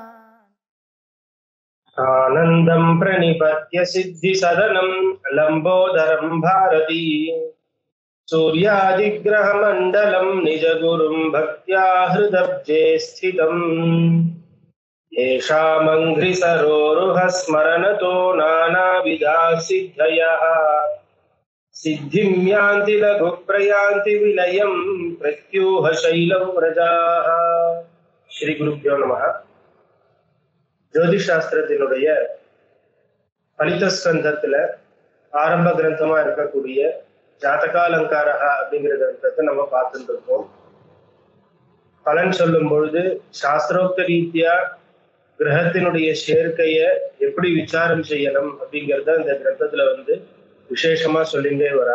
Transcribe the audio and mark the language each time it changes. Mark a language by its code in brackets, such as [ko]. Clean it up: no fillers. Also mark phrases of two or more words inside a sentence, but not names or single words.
[sa] आनन्दं प्रणिपत्य सिद्धि सदनं लंबोदरं भारती सूर्यादिग्रहमण्डलं निजगुरुं भक्त्या हृदब्जे स्थितम् येषामङ्घ्रिसरोरुह स्मरणतो नानाविधाः सिद्धयः सिद्धिं यान्ति लघुप्रयान्ति विलयं प्रत्यूह शैलं व्रजाः। श्री गुरुभ्यो नमः। [ta] ஜோதிஷ் சாஸ்திரத்தினுடைய பலித ஸ்கந்தத்துல ஆரம்ப கிரந்தமா இருக்கக்கூடிய ஜாதகாலங்காரா அப்படிங்கிற கிரந்தத்தை நம்ம பார்த்துட்டு இருக்கோம். பலன் சொல்லும் பொழுது சாஸ்திரோக்த ரீதியா கிரகத்தினுடைய சேர்க்கைய எப்படி விசாரம் செய்யணும் அப்படிங்கிறத இந்த கிரந்தத்துல விசேஷமா சொல்லிட்டே வரா.